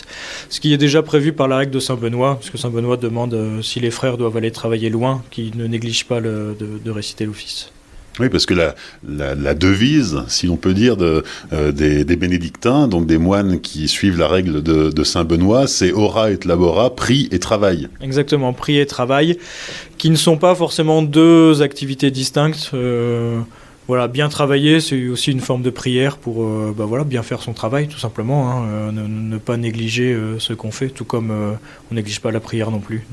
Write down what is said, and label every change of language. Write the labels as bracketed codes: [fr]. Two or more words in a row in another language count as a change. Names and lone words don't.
[fr] Ce qui est déjà prévu par la règle de Saint-Benoît, parce que Saint-Benoît demande si les frères doivent aller travailler loin, qu'ils ne négligent pas de réciter l'office. Oui, parce que la devise, si l'on peut dire, des bénédictins, donc des moines qui suivent la règle de Saint-Benoît, c'est [la] ora et labora, [fr] prie et travail. Exactement, prie et travail, qui ne sont pas forcément 2 activités distinctes. Bien travailler, c'est aussi une forme de prière pour bien faire son travail, tout simplement. Ne pas négliger ce qu'on fait, tout comme on néglige pas la prière non plus.